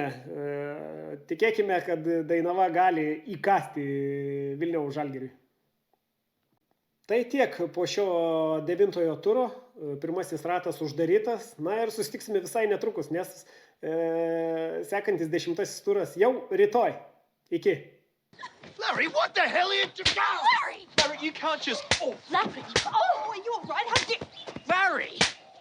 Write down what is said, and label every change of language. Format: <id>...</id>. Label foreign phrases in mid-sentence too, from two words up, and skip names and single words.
<lt>Tikėkime, kad Dainava gali įkasti Vilniaus Žalgiriui. Tai tiek po šio 9 turo. Pirmasis ratas uždarytas. Na ir susitiksime visai netrukus, nes sekantis 10 turas jau rytoj. Iki.</lt> <en>Larry, what the hell are you doing? Larry! Larry, you can't just... Oh, Larry! Oh, are you all right? How dare... Larry!</en>